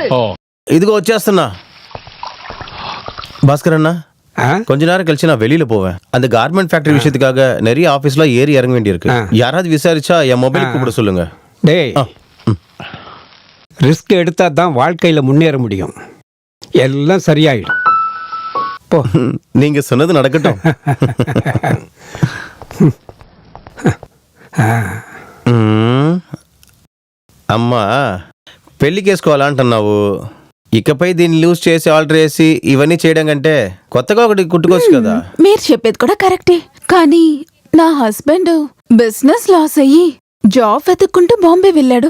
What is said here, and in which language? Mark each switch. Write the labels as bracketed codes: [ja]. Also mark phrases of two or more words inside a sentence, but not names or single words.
[ta] இதுக்கு வச்சாஸ்தனா பாஸ்கர் அண்ணா, கொஞ்ச நேரம் கழிச்சு நான் வெளியில போவேன். அந்த [en] garment factory [ta] விஷயத்துக்காக நிறைய ஆபீஸ்ல ஏறி இறங்க வேண்டியிருக்கு. யாராவது விசாரிச்சா என் மொபைல் கூப்பிட சொல்லுங்க. டேய், ரிஸ்க் எடுத்தா தான் வாழ்க்கையில முன்னேற முடியும். எல்லாம் சரியாயிடும். போ. நீங்க சொன்னது நடக்கட்டும். [te] అమ్మా పెళ్లికి వేసుకోవాలంటున్నావు. ఇకపై దీన్ని లూజ్ చేసి ఆల్టర్ చేసి ఇవన్నీ చేయడం కంటే కొత్తగా ఒకటి కుట్టుకోవచ్చు కదా. మీరు చెప్పేది కూడా కరెక్టే, కానీ నా [en] husband business loss [te] అయ్యి జాబ్ వెతుక్కుంటూ బాంబే వెళ్ళాడు.